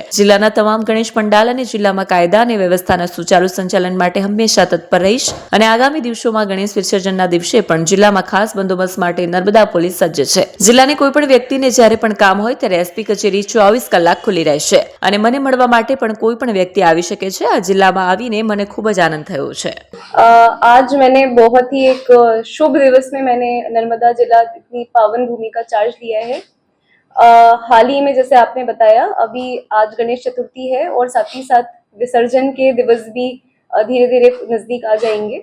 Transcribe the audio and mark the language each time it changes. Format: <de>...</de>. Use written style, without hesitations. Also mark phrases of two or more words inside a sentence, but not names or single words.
<gu>જિલ્લાના તમામ ગણેશ પંડાલ અને જિલ્લામાં કાયદા અને વ્યવસ્થાના સુચારુ સંચાલન માટે હંમેશા તત્પર રહીશ અને આગામી દિવસોમાં ગણેશ વિસર્જનના દિવસે પણ જિલ્લામાં ખાસ બંદોબસ્ત માટે નર્મદા પોલીસ સજ્જ છે। જિલ્લાની કોઈપણ વ્યક્તિને જ્યારે પણ કામ હોય ત્યારે એસપી કચેરી 24 કલાક ખુલ્લી રહેશે અને મને મળવા માટે પણ કોઈ પણ વ્યક્તિ આવી શકે છે। આ જિલ્લા આવીને મને ખૂબ જ આનંદ થયો છે।</gu> <hi>आज मैंने बहुत ही एक शुभ दिवस में मैंने नर्मदा जिला की पावन भूमि का चार्ज लिया है। हाल ही में जैसे आपने बताया अभी आज गणेश चतुर्थी है और साथ ही साथ विसर्जन के दिवस भी धीरे धीरे नजदीक आ जाएंगे।</hi>